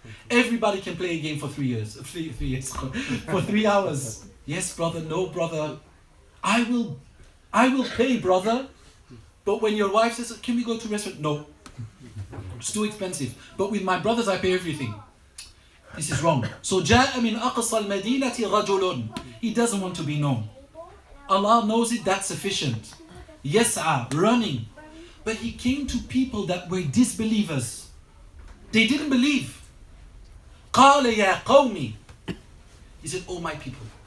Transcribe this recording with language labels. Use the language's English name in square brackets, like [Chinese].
[English] Everybody can play a game for 3 years. 3 years. For 3 hours. Yes, brother, no, brother. I will pay, brother. But when your wife says, can we go to a restaurant? No. It's too expensive. But with my brothers, I pay everything. This is wrong. [Arabic] So, جاء من أقصى المدينة رجل. [English] He doesn't want to be known. Allah knows it, that's sufficient. Yes'a, running. But he came to people that were disbelievers. They didn't believe. [Arabic] قال يا قومي. [English] He said, oh my people.